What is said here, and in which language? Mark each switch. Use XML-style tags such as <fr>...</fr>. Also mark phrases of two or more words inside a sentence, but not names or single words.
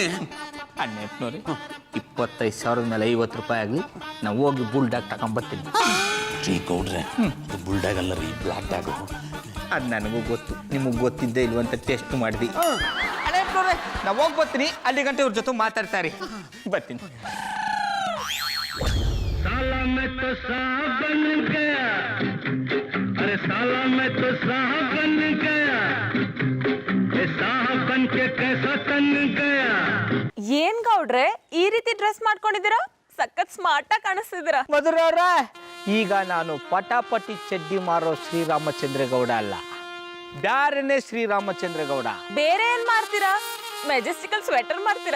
<kn>ಅಣ್ಣಪ್ಪನವ್ರೆ, 25,000 ಮೇಲೆ 50 ರೂಪಾಯಿ ಆಗಲಿ, ನಾವು ಹೋಗಿ ಬುಲ್ಡಾಗ್ ತಗೊಂಬರ್ತೀನಿ. ರೀ ಗೌಡ್ರೆ, ಅದು ಬುಲ್ಡಾಗ್ ಅಲ್ಲ ರೀ, ಬ್ಲಾಕ್ ಡಾಗು. ಅದು ನನಗೂ ಗೊತ್ತು, ನಿಮಗೆ ಗೊತ್ತಿದ್ದೆ ಇಲ್ವಂತ ಟೆಸ್ಟ್ ಮಾಡಿದ್ವಿ. ಅಣ್ಣಪ್ಪನವ್ರೆ, ನಾವು ಹೋಗಿ ಬರ್ತೀನಿ. ಅಲ್ಲಿ ಗಂಟೆ ಇವ್ರ ಜೊತೆ ಮಾತಾಡ್ತಾರೆ. ಬರ್ತೀನಿ.</kn> <hi>साला मैं तो साहब बन गया, अरे साला मैं तो साहब बन गया, ये साहब बन के कैसा तन गया.</hi> <kn>ಏನ್ ಗೌಡ್ರೆ, ಈ ರೀತಿ ಡ್ರೆಸ್ ಮಾಡ್ಕೊಂಡಿದ್ದೀರಾ? ಸಖತ್ ಸ್ಮಾರ್ಟ್ ಆಗಿ ಕಾಣಿಸ್ತಿದ್ದೀರಾ. ಮಧುರವ್ರ, ಈಗ ನಾನು ಪಟಾಪಟಿ ಚಡ್ಡಿ ಮಾರೋ ಶ್ರೀರಾಮಚಂದ್ರಗೌಡ ಅಲ್ಲ, ಬ್ಯಾರನೇ ಶ್ರೀರಾಮಚಂದ್ರಗೌಡ. ಬೇರೆ ಏನ್ ಮಾಡ್ತೀರಾ? ಮೆಜೆಸ್ಟಿಕಲ್ ಸ್ವೆಟರ್ ಮಾಡ್ತೀರಾ?</kn>